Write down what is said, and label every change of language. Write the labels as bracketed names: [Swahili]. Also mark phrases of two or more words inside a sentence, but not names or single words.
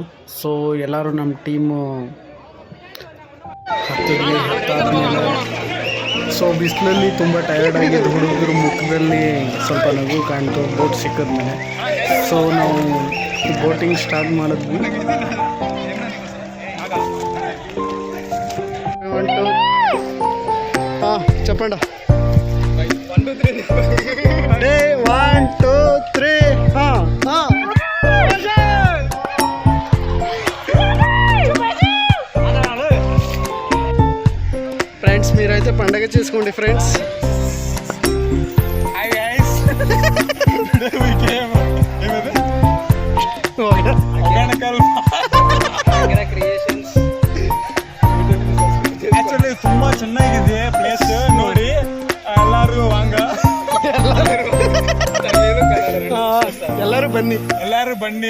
[Kannada] ಸೊ ಎಲ್ಲರೂ ನಮ್ಮ ಟೀಮು ಹತ್ತಾದ್ಮೇಲೆ ಸೊ ಬಿಸಿಲಲ್ಲಿ ತುಂಬ ಟಯರ್ಡ್ ಆಗಿದ್ದು ಹುಡುಗರು ಮುಖದಲ್ಲಿ ಸ್ವಲ್ಪ ನಗು ಕಾಣ್ತು ಬೋಟ್ ಸಿಕ್ಕಿದ್ಮೇಲೆ. ಸೊ ನಾವು [English] boating start [Kannada] ಮಾಡಿದ್ವಿ. [Telugu] చెప్పండి. 1 2 3 1 2 3 ఫ్రెండ్స్, మీరైతే పండగ చేసుకోండి ఫ్రెండ్స్. [English] hi guys, we came ಹೊಗೇನಕಲ್ ಕ್ರಿಯೇಷನ್ಸ್. [Kannada] ಆಕ್ಚುಲಿ ತುಂಬಾ ಚೆನ್ನಾಗಿದೆ ಪ್ಲೇಸ್, ನೋಡಿ ಎಲ್ಲರೂ ವಾಂಗ. ಎಲ್ಲರೂ ಬನ್ನಿ